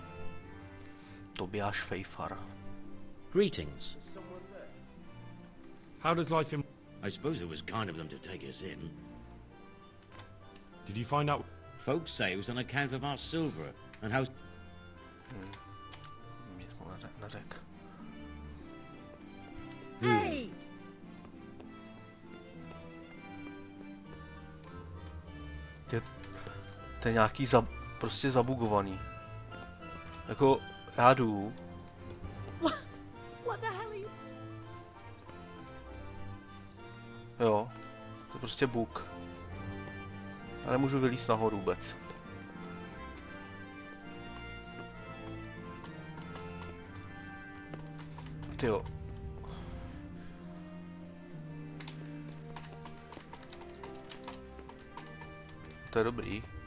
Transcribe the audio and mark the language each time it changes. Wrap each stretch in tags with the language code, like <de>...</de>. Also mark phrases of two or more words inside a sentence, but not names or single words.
<en>Tobiáš Fejfar. Greetings. How does life in... I suppose it was kind of them to take us in. Did you find out... Folks say it was on account of our silver and how...</en> <cs>Neřek. Hey! To je nějaký prostě zabugovaný. Jako, já jdu.</cs> <en>What the hell are you...</en> <cs>Jo, to je prostě bug. Já nemůžu vylízt nahoru vůbec. Tyjo. To je dobrý.</cs>